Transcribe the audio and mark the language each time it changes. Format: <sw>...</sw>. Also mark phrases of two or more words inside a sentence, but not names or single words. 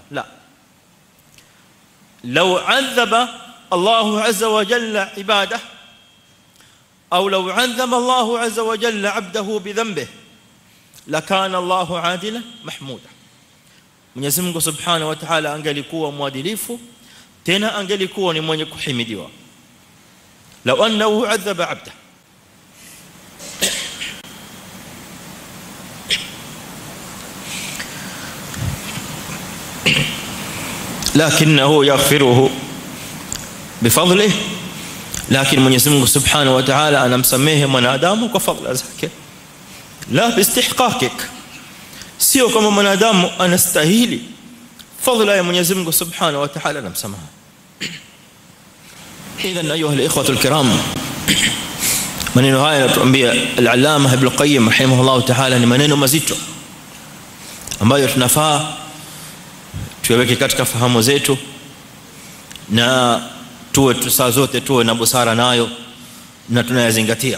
<ar>لا، لو عذب الله عز وجل عباده أو لو عذب الله عز وجل عبده بذنبه لكان الله عادلا محمودا,</ar> <sw>Mwenyezi Mungu</sw> <ar>سبحانه وتعالى</ar> <sw>angelikuwa mwadilifu, tena angelikuwa ni mwenye kuhimidiwa.</sw> <ar>لو أنه عذب عبده, لكنه يغفره بفضله, لكن</ar> <sw>Mwenyezi Mungu</sw> <ar>سبحانه وتعالى</ar> <sw>anamsamehe mwanadamu kwa fadhila zake,</sw> <ar>لا باستحقاقك,</ar> <sw>sio kama mwanadamu anastahili fadhila ya Mwenyezi Mungu</sw> <ar>سبحانه وتعالى</ar> <sw>anamsamaha.</sw> <ar>إذن أيها الإخوة الكرام,</ar> <sw>maneno haya yanatuambia al-Allama Ibn Qayyim</sw> <ar>رحمه الله تعالى</ar> <sw>ni maneno mazito ambayo tunafaa tuweke katika fahamu zetu na tuwe saa zote tuwe na busara nayo na tunayazingatia.</sw>